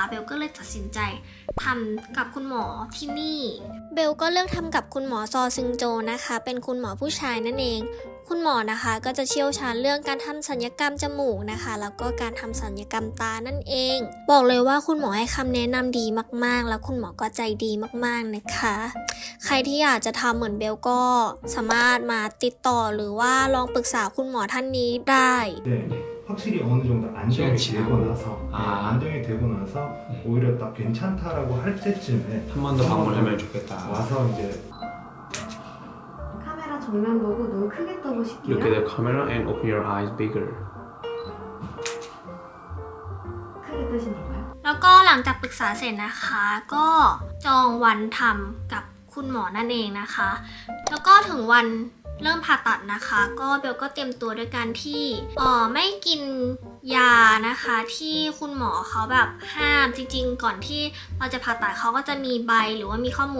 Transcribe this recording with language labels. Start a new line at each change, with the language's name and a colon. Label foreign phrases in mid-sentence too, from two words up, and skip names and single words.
Thai: เบลก็เลยตัดสินใจทำกับคุณหมอที่นี่เบลก็เลือกทำกับคุณหมอซอซึงโจนะคะเป็นคุณหมอผู้ชายนั่นเองคุณหมอนะคะก็จะเชี่ยวชาญเรื่องการทำศัลยกรรมจมูกนะคะแล้วก็การทำศัลยกรรมตานั่นเองบอกเลยว่าคุณหมอให้คำแนะนำดีมากๆแล้วคุณหมอก็ใจดีมากๆนะคะใครที่อยากจะทำเหมือนเบลก็สามารถมาติดต่อหรือว่าลองปรึกษาคุณหมอท่านนี้ได้
Korean: 확실히 어느 정도 안정이 되고 나서 안정이 되고 나서 오히려 딱 괜찮다라고 할 때쯤에 한 번 더 방문하면 좋겠다. 와서 이제 카메라 정면 보고 눈 크게 떠보실게요.
English: Look at the camera and open your eyes bigger.
Korean: 크게 뜨시나봐요.
Thai: แล้วก็หลังจากปรึกษาเสร็จนะคะก็จองวันทำกับคุณหมอนั่นเองนะคะแล้วก็ถึงวันเริ่มผ่าตัดนะคะก็เบลก็เตรียมตัวด้วยการที่ไม่กินยานะคะที่คุณหมอเขาแบบห้ามจริงๆก่อนที่เราจะผ่าตัดเขาก็จะมีใบหรือว่ามีข้อมูล